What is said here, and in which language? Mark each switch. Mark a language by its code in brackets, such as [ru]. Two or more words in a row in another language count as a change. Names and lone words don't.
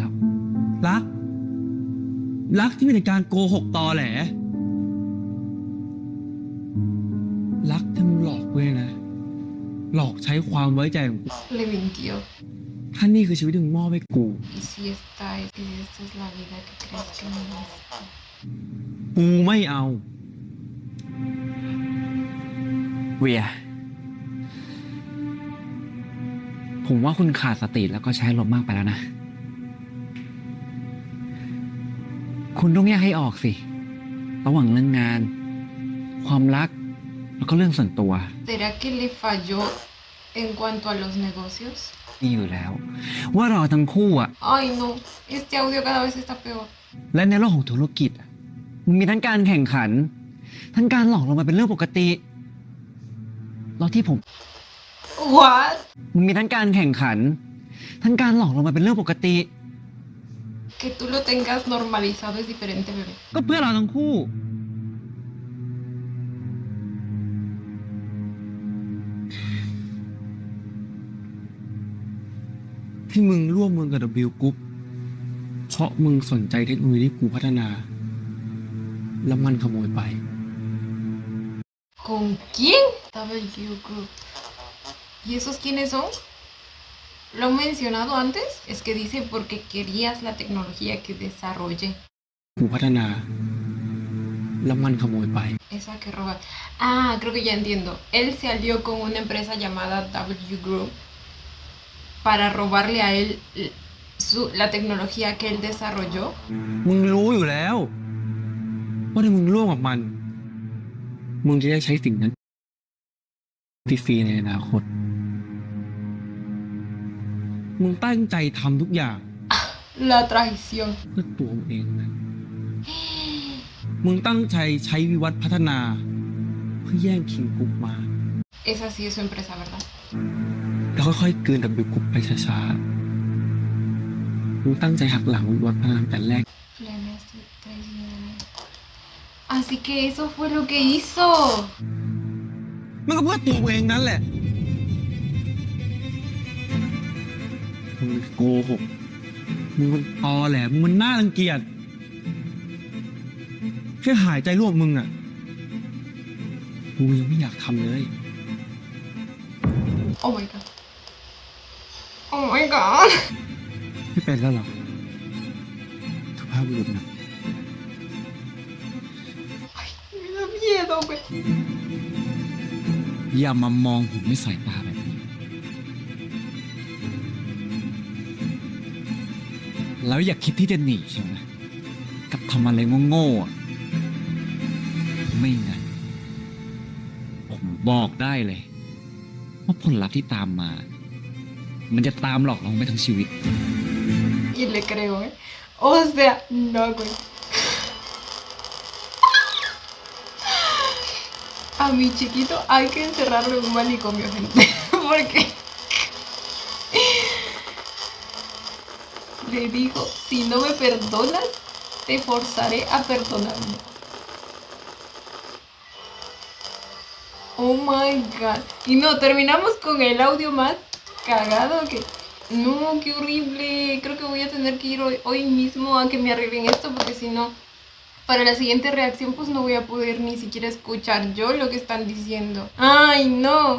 [th] รัก รักที่มีแต่การโกหกตอแหล รักที่มึงหลอกกูเนี่ยนะ หลอกใช้ความไว้ใจของกู [es] Le mintió. [th] ถ้านี่คือชีวิตที่มึงมอบให้กู [es] Y si esta es la vida que crees que no es. [th] กูไม่เอา เวีย ผมว่าคุณขาดสติแล้วก็ใช้ลมณ์มากไปแล้วนะ คุณต้องแยกให้ออกสิ ระหว่างเรื่องงาน ความรักแล้วก็เรื่องส่วนตัว [es] ¿Será que le falló en cuanto a los negocios? [th] มีอยู่แล้ว ว่าเราทั้งคู่อะ [es] Ay, no, este audio cada vez está peor. [th] และในโลกของธุรกิจอะมันมีทั้งการแข่งขัน ทั้งการหลอกลวงมันเป็นเรื่องปกติแล้วที่ผม What? มันมีทั้งการแข่งขัน ทั้งการหลอกลวงมันเป็นเรื่องปกติ [es] Que tú lo tengas normalizado es diferente, bebé. [th] ก็เพื่อเราทั้งคู่ ที่มึงร่วมมือกับ W Group เพราะมึงสนใจเทคโนโลยีที่กูพัฒนา แล้วมันขโมยไป [es] ¿Con quién? W Group. ¿Y esos quiénes son? ¿Lo han mencionado antes? Es que dice porque querías la tecnología que desarrollé. [th] กูพัฒนา แล้วมันขโมยไป [es] Esa que roba. Ah, creo que ya entiendo. Él se alió con una empresa llamada W Group para robarle a él la tecnología que él desarrolló. [th] มึงรู้อยู่แล้ว ว่าถ้ามึงร่วมกับมัน มึงจะได้ใช้สิ่งนั้นฟรีๆในอนาคต มึงตั้งใจทำทุกอย่าง [es] La traición. [th] เพื่อตัวมึงเองนะ มึงตั้งใจใช้วิวัฒน์พัฒนา เพื่อแย่งคิงกรุ๊ปมา [es] Esa sí es su empresa, ¿verdad? [th] แล้วค่อยๆกลืน W Group ไปช้าๆ มึงตั้งใจหักหลังวิวัฒน์พัฒนาแต่แรก [es] Planes de traición. Así que eso fue lo que hizo. [th] มันก็เพื่อตัวมึงเองนั่นแหละ มึงโกหก มึงมันตอแหลมึงมันน่ารังเกียจ แค่หายใจร่วมมึงอ่ะ กูยังไม่อยากทำเลย [en] Oh my god. Oh my god. [th] ไม่เป็นแล้วเหรอสุภาพบุรุษนะ [es] Me da miedo, güey. [th] อย่ามามองผมด้วยสายตาแบบนี้ แล้วอย่าคิดที่จะหนีใช่ไหมกับทำอะไรโง่ๆอะไม่งั้นผมบอกได้เลย ว่าผลลัพธ์ที่ตามมา มันจะตามหลอกเราไปทั้งชีวิต [es] Y le creo, ¿eh? O sea, no, güey. A mi chiquito hay que encerrarlo en un manicomio, gente. Porque le dijo, si no me perdonas, te forzaré a perdonarme. [en] Oh my god. [es] Y no, terminamos con el audio más cagado que... No, qué horrible. Creo que voy a tener que ir hoy mismo a que me arreglen esto porque si no, para la siguiente reacción pues no voy a poder ni siquiera escuchar yo lo que están diciendo. ¡Ay, no!